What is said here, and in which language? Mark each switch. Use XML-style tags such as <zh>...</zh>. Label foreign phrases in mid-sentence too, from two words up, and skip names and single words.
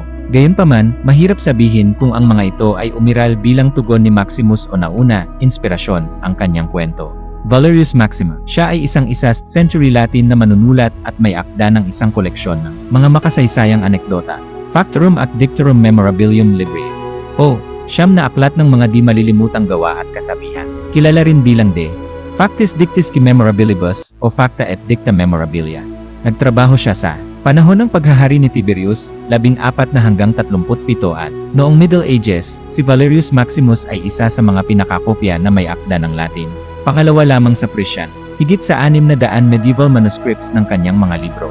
<tl>Gayunpaman, mahirap sabihin kung ang mga ito ay umiral bilang tugon ni Maximus o nauna, inspirasyon, ang kanyang kwento. Valerius Maximus, siya ay isang</tl> <en>1st century Latin</en> <tl>na manunulat at may akda ng isang koleksyon ng mga makasaysayang anekdota. Factorum at Dictorum Memorabilium Libris, o siyam na aklat ng mga di malilimutang gawa at kasabihan. Kilala rin bilang De Factis Dictisque Memorabilibus o Facta et Dicta Memorabilia. Nagtrabaho siya sa panahon ng paghahari ni Tiberius, 14 hanggang 37 at noong Middle Ages, si Valerius Maximus ay isa sa mga pinakakopya na may akda ng Latin. Pangalawa lamang sa Persian, higit sa 600</tl> <en>medieval manuscripts</en> <tl>ng kanyang mga libro.</tl>